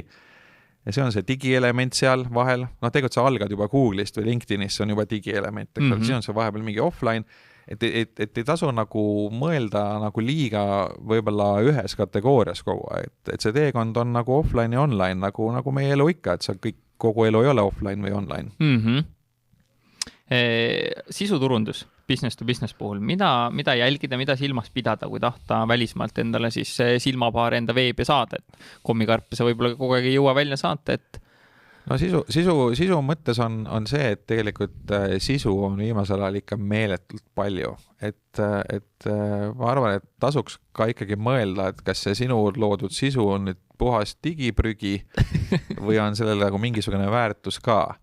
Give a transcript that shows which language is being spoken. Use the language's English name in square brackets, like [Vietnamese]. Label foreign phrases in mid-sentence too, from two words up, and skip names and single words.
[Estonian] Ja see on see digielement seal vahel, tegelikult sa algad juba Google'ist või LinkedInist, see on juba digielement, siis on see vahepeal mingi offline, et ei tasu nagu mõelda nagu liiga võib-olla ühes kategoorias kogu aeg, et see teekond on nagu offline ja online, nagu meie elu ikka, et sa kogu elu ei ole offline või online. Sisuturundus [English] business to business [Estonian] puhul, mida jälgida, mida silmas pidada, kui tahta välismaalt endale siis silmapaari enda veebi saada, et kommikarpi sa võib-olla kogu aeg ei jõua välja saata, et no sisu mõttes on see, et tegelikult sisu on viimasel ajal ikka meeletult palju, et ma arvan, et tasuks ka ikkagi mõelda, et kas see sinu loodud sisu on nüüd puhas digiprügi või on sellel nagu mingisugune väärtus ka.